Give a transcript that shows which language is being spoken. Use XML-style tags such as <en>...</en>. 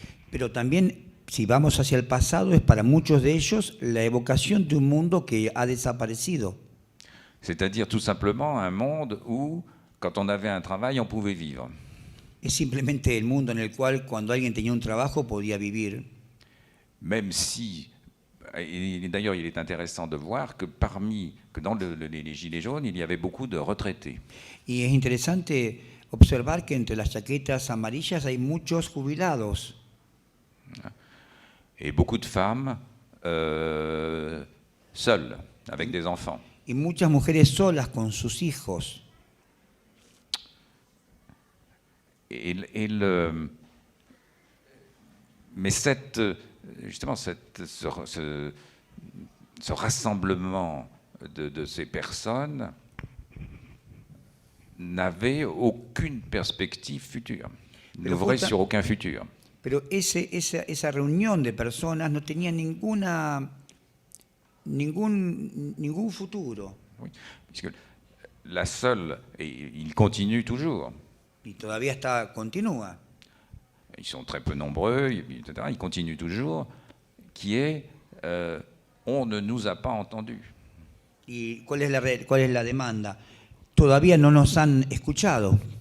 <es>Pero también, si vamos hacia el pasado, es para muchos de ellos la evocación de un mundo que ha desaparecido.</es> <fr>C'est-à-dire tout simplement un monde où, quand on avait un travail, on pouvait vivre.</fr> <es>Es simplemente el mundo en el cual cuando alguien tenía un trabajo podía vivir.</es> <fr>Même si, et d'ailleurs il est intéressant de voir que dans les Gilets jaunes, il y avait beaucoup de retraités.</fr> <es>Y es interesante observar que entre las chaquetas amarillas hay muchos jubilados.</es> <fr>Et beaucoup de femmes seules, avec des enfants.</fr> <es>Y muchas mujeres solas con sus hijos.</es> <fr>Mais justement, ce rassemblement de ces personnes n'avait aucune perspective future, n'ouvrait sur aucun futur.</fr> <es>Pero esa reunión de personas no tenía ningún futuro.</es> <fr>Oui, puisque la seule, et il continue toujours.</fr> <es>Y todavía continúa.</es> <fr>Ils sont très peu nombreux, etc. Ils continuent toujours, qui est on ne nous a pas entendus.</fr> <es>¿Y cuál es la demanda? Todavía no nos han escuchado.</es>